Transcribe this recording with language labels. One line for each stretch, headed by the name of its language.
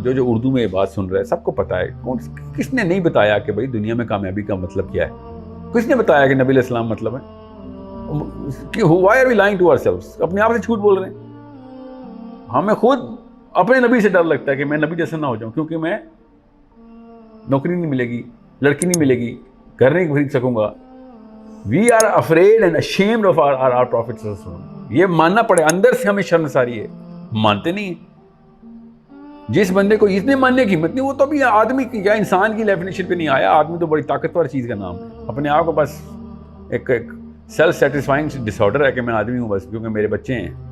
Urdu: جو اردو میں یہ بات سن رہا ہے سب کو پتہ ہے. کس نے نہیں بتایا کہ بھائی دنیا میں کامیابی کا مطلب کیا ہے؟ کس نے بتایا کہ نبی علیہ السلام مطلب ہے؟
English: Why are we lying to ourselves?
Urdu: اپنے آپ سے جھوٹ بول رہے ہیں. ہمیں خود اپنے نبی سے ڈر لگتا ہے کہ میں نبی جیسا نہ ہو جاؤں, کیونکہ میں نوکری نہیں ملے گی, لڑکی نہیں ملے گی, گھر نہیں خرید سکوں گا.
English: We are afraid and ashamed of our Prophet.
Urdu: یہ ماننا پڑے, اندر سے ہمیں شرمساری ہے, مانتے نہیں ہیں. جس بندے کو اتنے ماننے کی ہمت نہیں, وہ تو ابھی آدمی کی یا انسان کی ڈیفینیشن پہ نہیں آیا. آدمی تو بڑی طاقتور چیز کا نام ہے. اپنے آپ کو بس ایک سیلف سیٹسفائنگ ڈس آرڈر ہے کہ میں آدمی ہوں بس کیونکہ میرے بچے ہیں.